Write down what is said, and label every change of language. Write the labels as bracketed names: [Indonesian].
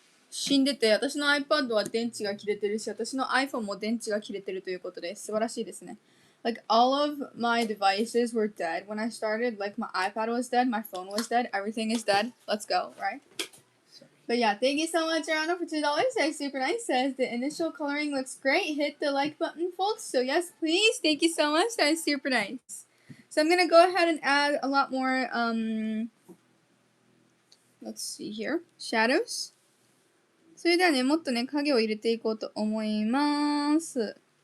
[Japanese] 死んでて、私の iPad は電池が切れてるし、私の iPhone も電池が切れてるということで、素晴らしいですね。 [English] Like, all of my devices were dead when I started. Like, my iPad was dead, my phone was dead, everything is dead. Let's go, right? But yeah, thank you so much, Arano, for $2. That's super nice. Says the initial coloring looks great. Hit the like button, folks. So yes, please. Thank you so much. That is super nice. So I'm gonna go ahead and add a lot more, let's see here. Shadows. [Japanese] それではね、もっとね、影を入れていこうと思います。